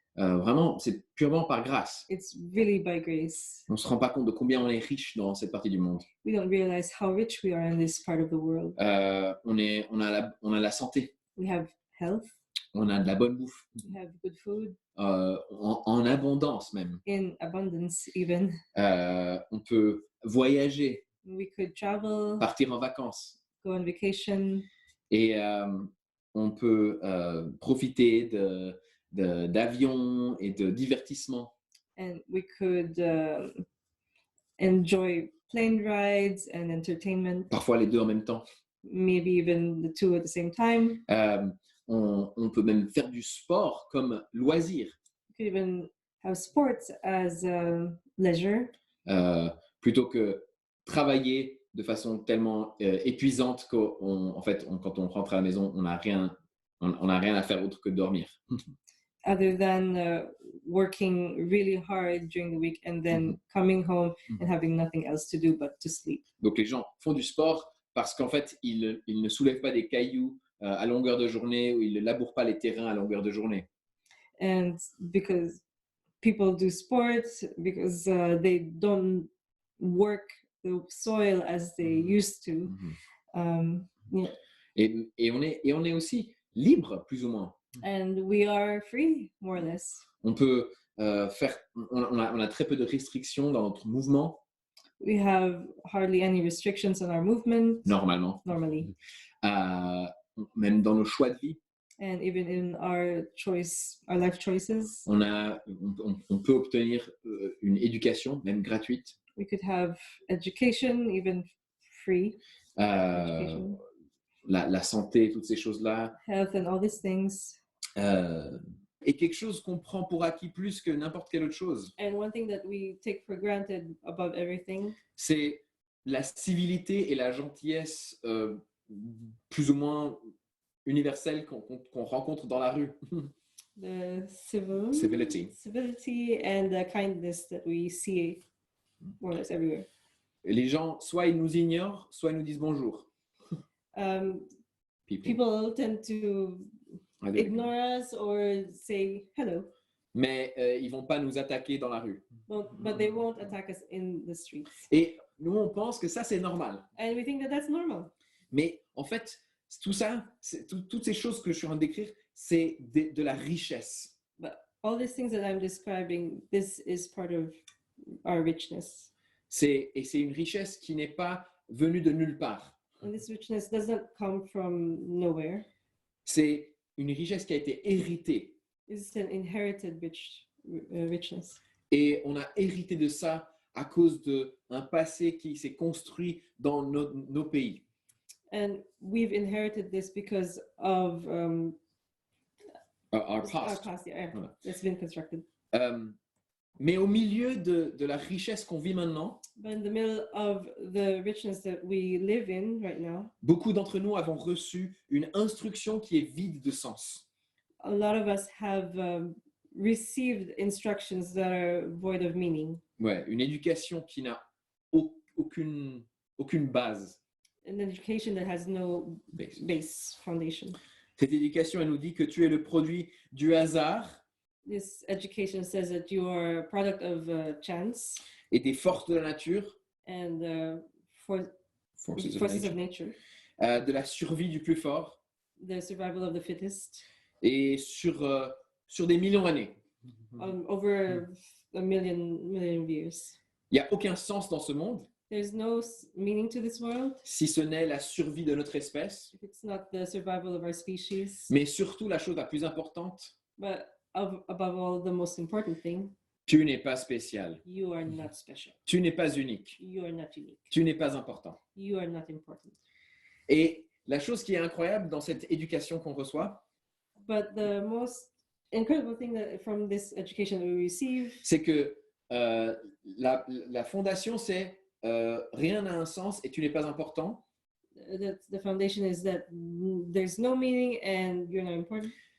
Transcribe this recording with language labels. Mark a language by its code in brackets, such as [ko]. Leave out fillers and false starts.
[fr] Vraiment, c'est purement par grâce. [en] It's really by grace. [fr] On ne se rend pas compte de combien on est riche dans cette partie du monde. [en] We don't realize how rich we are in this part of the world. [fr] On a la santé. [en] We have health. [fr] On a de la bonne bouffe. [en] We have good food. [fr] En abondance même. [en] In abundance even. [fr] On peut voyager. [en] We could travel. [fr] Partir en vacances. [en] Go on vacation. [fr] Et on peut profiter d'avions et de divertissements. [en] And we could enjoy plane rides and entertainment. [fr] Parfois les deux en même temps. [en] Maybe even the two at the same time. [fr] On peut même faire du sport comme loisir. [en] You could even have sports as leisure. [fr] Plutôt que travailler de façon tellement épuisante qu'en fait, quand on rentre à la maison, on n'a rien à faire autre que de dormir. [en] Other than working really hard during the week and then coming home and having nothing else to do but to sleep. [fr] Donc les gens font du sport parce qu'en fait, ils ne soulèvent pas des cailloux à longueur de journée ou ils ne labourent pas les terrains à longueur de journée. [en] And because people do sports, because they don't work the soil as they used to. Yeah. [fr] Et on est aussi libre, plus ou moins. [en] And we are free, more or less. [fr] On peut on a très peu de restrictions dans notre mouvement. [en] We have hardly any restrictions on our movement. [fr] Normalement. [en] Normally. [fr] Même dans nos choix de vie. [en] And even in our life choices. [fr] On peut obtenir une éducation, même gratuite. [en] We could have education, even free. [fr] La santé, toutes ces choses-là. [en] Health and all these things. [fr] Et quelque chose qu'on prend pour acquis plus que n'importe quelle autre chose. [en] And one thing that we take for granted above everything. [fr] C'est la civilité et la gentillesse plus ou moins universelle qu'on rencontre dans la rue. [en] The civility and the kindness that we see more or less everywhere. [fr] Les gens, soit ils nous ignorent, soit ils nous disent bonjour. [en] People tend to ignore us or say hello. [fr] Mais ils vont pas nous attaquer dans la rue. [en] But they won't attack us in the streets. [fr] Et nous, on pense que ça, c'est normal. [en] And we think that that's normal. [fr] Mais en fait, tout ça, toutes ces choses que je suis en train de décrire, c'est de la richesse. [en] But all these things that I'm describing, this is part of our richness. [fr] Et c'est une richesse qui n'est pas venue de nulle part. [en] And this richness doesn't come from nowhere. [fr] C'est une richesse qui a été héritée. [en] It's an inherited richness. [fr] Et on a hérité de ça à cause d'un passé qui s'est construit dans nos pays. [en] And we've inherited this because of Our our past. past, yeah, [fr] Voilà. [en] it's been constructed. [fr] Mais au milieu de la richesse qu'on vit maintenant, [en] But in the middle of the richness that we live in right now, [fr] beaucoup d'entre nous avons reçu une instruction qui est vide de sens. [en] a lot of us have received instructions that are void of meaning. [fr] Ouais, une éducation qui n'a aucune base. [en] An education that has no base foundation. [fr] Cette éducation, elle nous dit que tu es le produit du hasard [en] This education says that you are a product of chance [fr] et des forces de la nature, [en] and forces of nature, [fr] de la survie du plus fort, [en] the survival of the fittest, [fr] et sur des millions d'années. [en] over a million years. [fr] Il n'y a aucun sens dans ce monde [en] There's no meaning to this world [fr] si ce n'est la survie de notre espèce, [en] if it's not the survival of our species. [fr] mais surtout la chose la plus importante, [en] But above all, the most important thing, [fr] tu n'es pas spécial, [en] you are not special. [fr] tu n'es pas unique, [en] You are not unique. [fr] tu n'es pas important. [en] You are not important. [fr] Et la chose qui est incroyable dans cette éducation qu'on reçoit, [en] But the most incredible thing that from this education that we receive [fr] c'est que la fondation, c'est rien n'a un sens et tu n'es pas important. [en] that the foundation is that there's no meaning and you're not important.